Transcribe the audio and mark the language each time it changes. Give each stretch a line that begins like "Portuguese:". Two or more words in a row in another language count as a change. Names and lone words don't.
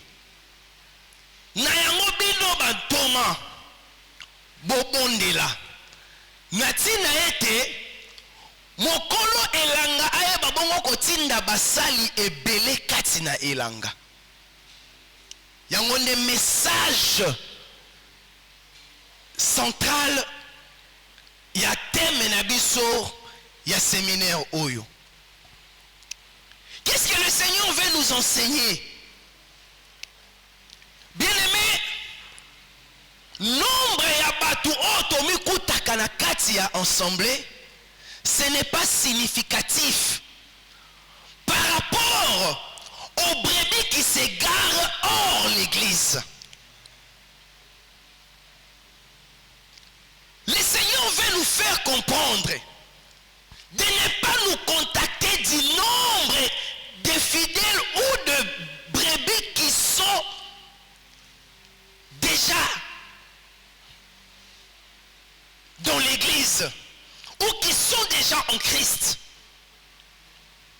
Lingala: Na yango bino bantoma bobondela na tina ete mokolo elanga ayeba bongo kotinda basali ebele kati na elanga. Yango nde
French: message central
Lingala: ya thème na biso ya séminaire oyo.
French: Qu'est-ce que le Seigneur veut nous enseigner? Bien-aimé,
Lingala: nombre ya batu otomi kutaka na kati ya ensemble,
French: ce n'est pas significatif par rapport aux brebis qui s'égarent hors l'église. Le Seigneur veut nous faire comprendre de ne pas nous contacter du nombre de fidèles ou de brebis qui sont déjà dans l'église ou qui sont déjà en Christ.